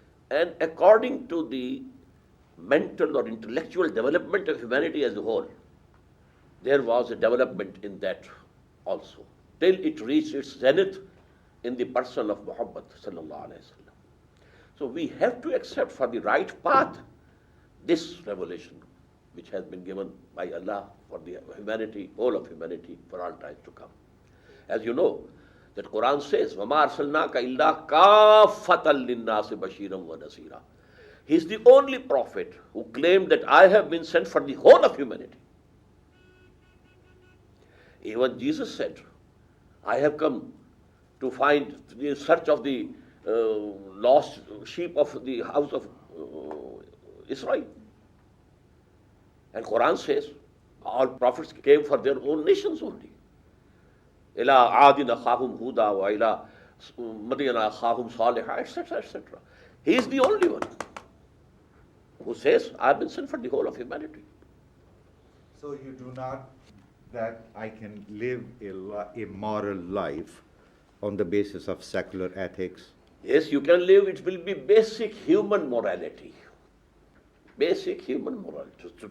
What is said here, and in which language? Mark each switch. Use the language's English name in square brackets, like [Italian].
[English] And according to the mental or intellectual development of humanity as a whole, there was a development in that also, till it reached its zenith in the person of Muhammad sallallahu alaihi wasallam. So we have to accept for the right path this revelation which has been given by Allah for the humanity, all of humanity, for all times to come. As you know, that Quran says, [Arabic] وَمَا أَرْسَلْنَاكَ إِلَّا كَافَّةً لِلنَّاسِ بَشِيرًا وَنَذِيرًا. [English] He is the only prophet who claimed that I have been sent for the whole of humanity. Even Jesus said, I have come to find the search of the lost sheep of the house of Israel. And Quran says, all prophets came for their own nations only. [Arabic] إِلَىٰ عَادٍ أَخَاهُمْ هُودًا وَإِلَىٰ مَدْيَنَ أَخَاهُمْ صَالِحًا, etc., etc. [English] He is the only one who says, I have been sent for the whole of humanity. So you do not that I can live a moral life on the basis of secular ethics? Yes, you can live. It will be basic human morality. Basic human morality.